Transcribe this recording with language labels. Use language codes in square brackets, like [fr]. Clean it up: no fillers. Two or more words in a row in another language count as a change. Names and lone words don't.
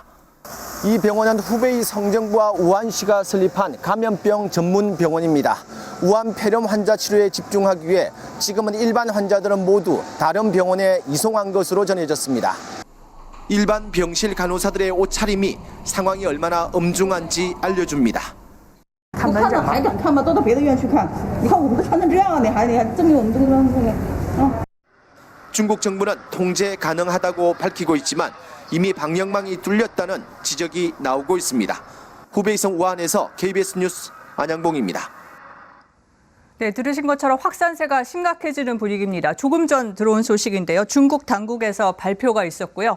[ko] 이 병원은 후베이 성정부와 우한시가 설립한 감염병 전문 병원입니다. 우한 폐렴 환자 치료에 집중하기 위해 지금은 일반 환자들은 모두 다른 병원에 이송한 것으로 전해졌습니다. 일반 병실 간호사들의 옷차림이 상황이 얼마나 엄중한지 알려줍니다. [zh] 不看到还敢看吗？都到别的医院去看。你看我们都穿成这样，你还证明我们这个。 [ko] 중국 정부는 통제 가능하다고 밝히고 있지만 이미 방역망이 뚫렸다는 지적이 나오고 있습니다. 후베이성 우한에서 KBS 뉴스 안양봉입니다. 네, 들으신 것처럼 확산세가 심각해지는 분위기입니다. 조금 전 들어온 소식인데요. 중국 당국에서 발표가 있었고요.